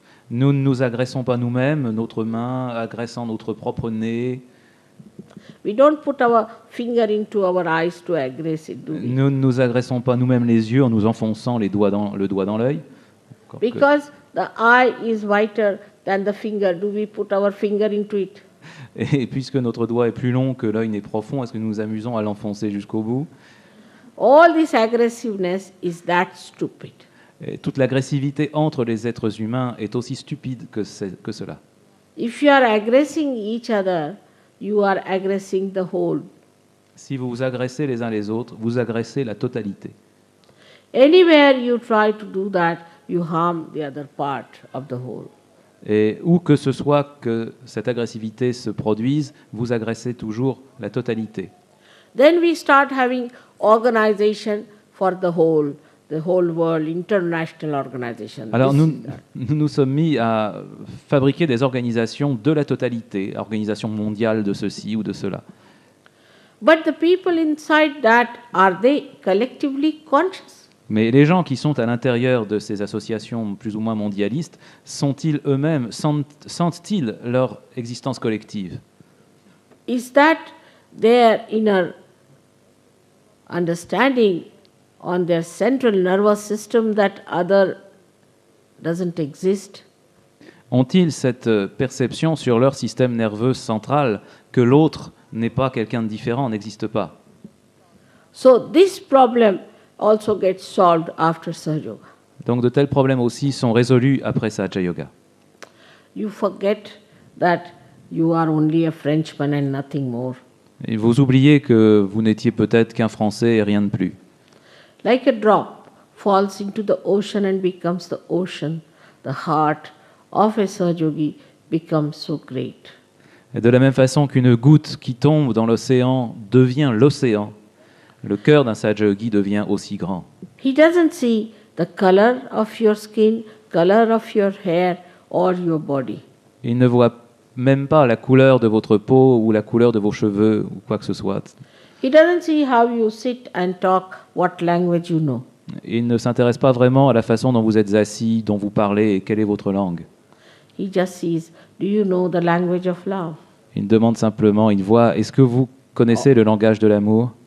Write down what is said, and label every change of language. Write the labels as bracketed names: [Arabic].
[French] Nous ne nous agressons pas nous-mêmes, notre main agressant notre propre nez. [English] We don't put our finger into our eyes to aggress it, do we? [French] Nous ne nous agressons pas nous-mêmes les yeux en nous enfonçant le doigt dans l'œil. Encore que- [English] Because the eye is whiter than the finger, do we put our finger into it? [French] Et puisque notre doigt est plus long que l'œil n'est profond, est-ce que nous nous amusons à l'enfoncer jusqu'au bout? [English] All this aggressiveness is that stupid. [French] Et toute l'agressivité entre les êtres humains est aussi stupide que cela. [English] If you are aggressing each other, you are aggressing the whole. [French] Si vous vous agressez les uns les autres, vous agressez la totalité. [English] Anywhere you try to do that, you harm the other part of the whole. [French] Et où que ce soit que cette agressivité se produise, vous agressez toujours la totalité. [English] Then we start having organization for the whole world, international organization. [French] Alors [English] This [French] nous [English] is that. [French] nous sommes mis à fabriquer des organisations de la totalité, organisations mondiales de ceci ou de cela. [English] But the people inside that, are they collectively conscious? [French] Mais les gens qui sont à l'intérieur de ces associations plus ou moins mondialistes, sont-ils eux-mêmes, sentent-ils leur existence collective? [English] Is that their inner understanding on their central nervous system that other doesn't exist? [French] Ont-ils cette perception sur leur système nerveux central que l'autre n'est pas quelqu'un de différent, n'existe pas? [English] So this problem also gets solved after Sahaja Yoga. [French] Donc de tels problèmes aussi sont résolus après Sahaja Yoga. [English] You forget that you are only a Frenchman and nothing more. [French] Et vous oubliez que vous n'étiez peut-être qu'un Français et rien de plus. [English] Like a drop falls into the ocean and becomes the ocean, the heart of a Sahaja-yogi becomes so great. [French] Et de la même façon qu'une goutte qui tombe dans l'océan devient l'océan, le cœur d'un Sahaja Yogi devient aussi grand. [English] He doesn't see the color of your skin, color of your hair, or your body. [French] Il ne voit même pas la couleur de votre peau ou la couleur de vos cheveux ou quoi que ce soit. [English] He doesn't see how you sit and talk, what language you know. [French] Il ne s'intéresse pas vraiment à la façon dont vous êtes assis, dont vous parlez et quelle est votre langue. [English] He just sees, do you know the language of love, [French] Il demande simplement, il voit, est-ce que vous connaissez le langage de l'amour,